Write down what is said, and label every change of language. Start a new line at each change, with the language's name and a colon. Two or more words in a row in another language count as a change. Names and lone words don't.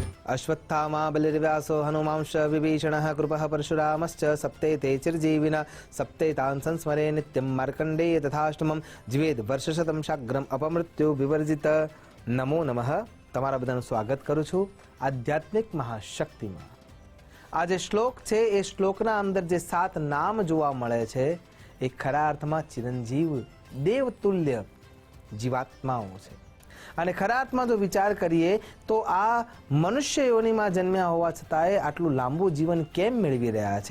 Sanskrit: अश्वत्थामा बलिर्व्यासो हनुमांश्च विभीषणः कृपः परशुरामश्च सप्ते ते चिरजीविनः सप्ते तान् संस्मरे नित्यं मार्कण्डेय तथाष्टमं जीवेद वर्षशतं शाग्रम अपमृत्यु विवर्जित। नमो नमः।
Gujarati: તમારા બધાનું સ્વાગત કરું છું આધ્યાત્મિક મહાશક્તિમાં। આ જે શ્લોક છે એ શ્લોકના અંદર જે 7 નામ જોવા મળે છે એ ખરા અર્થમાં ચિરંજીવ દેવતુલ્ય જીવાત્માઓ છે। અને ખરા અર્થમાં જો વિચાર કરીએ તો આ મનુષ્ય યોનિમાં જન્મ્યા હોવા છતાંય આટલું લાંબુ જીવન કેમ મેળવી રહ્યા છે?